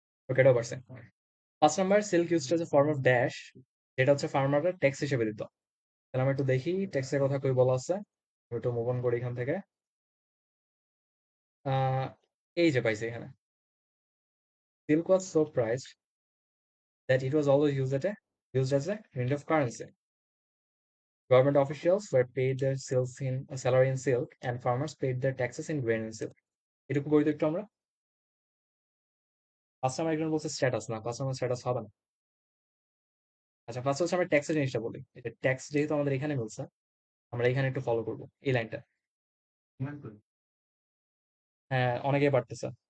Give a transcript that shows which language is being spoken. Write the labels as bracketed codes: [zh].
[bn] ওকে, এটাও পারছে। 5 number, [en] silk used as a form of dash, [bn] যেটা হচ্ছে ফার্মাররা ট্যাক্স হিসেবে দিত। তাহলে আমরা একটু দেখি ট্যাক্সের কথা কই বলা আছে। আমি একটু মুভ অন করি এখান থেকে। আহ এই যে পাইছি এখানে, [en] Silk was so priced that it was always used as a unit of currency. Government officials were paid their salary in silk, and farmers paid their taxes in grain and silk. [bn] এটুকু বই তো একটু আমরা। 5 number একজন বলছে status, না 5 number status হবে না। আচ্ছা, ফার্স্ট হচ্ছে আমরা ট্যাক্সের জিনিসটা বলি। এটা ট্যাক্স যেহেতু আমাদের এখানে মিলছে, আমরা এখানে একটু ফলো করবো এই লাইনটা। হ্যাঁ, অনেকেই পারতেছে।